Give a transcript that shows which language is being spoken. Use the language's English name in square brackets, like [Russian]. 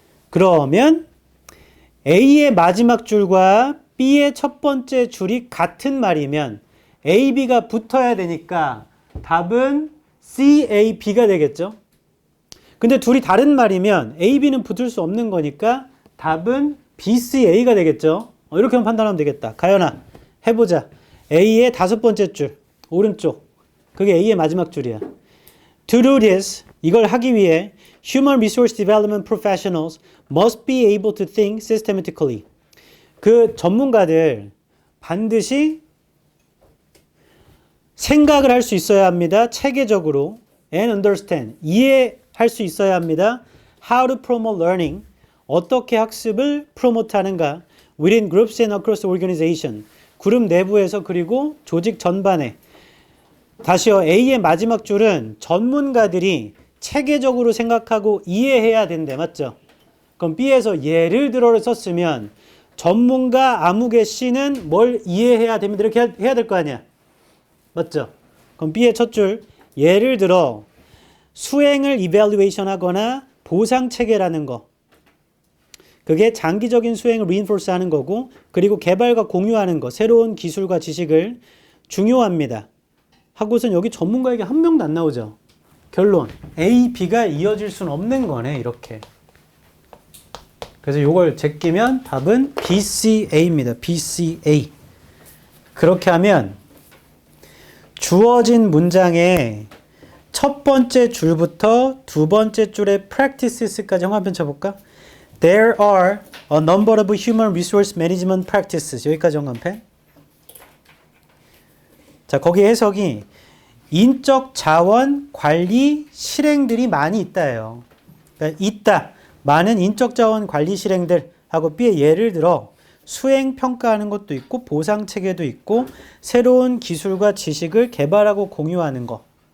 [Korean] 그러면 A의 마지막 줄과 B의 첫 번째 줄이 같은 말이면 A, B가 붙어야 되니까 답은 C, A, B가 되겠죠. 근데 둘이 다른 말이면 A, B는 붙을 수 없는 거니까 답은 B, C, A가 되겠죠. 이렇게 하면 판단하면 되겠다. 가연아, 해보자. A의 5번째 줄, 오른쪽. 그게 A의 마지막 줄이야. [English] To do this, [Korean] 이걸 하기 위해 [English] Human Resource Development Professionals must be able to think systematically. [Korean] 그 전문가들 반드시 생각을 할 수 있어야 합니다. 체계적으로. [English] And understand. [Korean] 이해할 수 있어야 합니다. [English] How to promote learning. [Korean] 어떻게 학습을 프로모트 하는가. [English] Within groups and across the organization. [Korean] 그룹 내부에서 그리고 조직 전반에. 다시요. A의 마지막 줄은 전문가들이 체계적으로 생각하고 이해해야 된대. 맞죠? 그럼 B에서 예를 들어를 썼으면 전문가 아무개 C는 뭘 이해해야 됩니다. 이렇게 해야 될 거 아니야. 맞죠? 그럼 B의 첫 줄, 예를 들어 수행을 이밸루에이션 하거나 보상 체계라는 거. 그게 장기적인 수행을 reinforce 하는 거고, 그리고 개발과 공유하는 거, 새로운 기술과 지식을 중요합니다. 하고선 여기 전문가에게 한 명도 안 나오죠. 결론, A, B가 이어질 수는 없는 거네, 이렇게. 그래서 이걸 제끼면 답은 BCA입니다. BCA. 그렇게 하면 주어진 문장의 첫 번째 줄부터 두 번째 줄의 practices까지 형광펜 쳐볼까? [English] There are a number of human resource management practices. [Korean] 여기까지 형광펜. 자, 거기 해석이 인적 자원 관리 실행들이 많이 있다예요. 그러니까 있다. 많은 인적 자원 관리 실행들 하고 B의 예를 들어 수행 평가하는 것도 있고 보상 체계도 있고 새로운 기술과 지식을 개발하고 공유하는 거.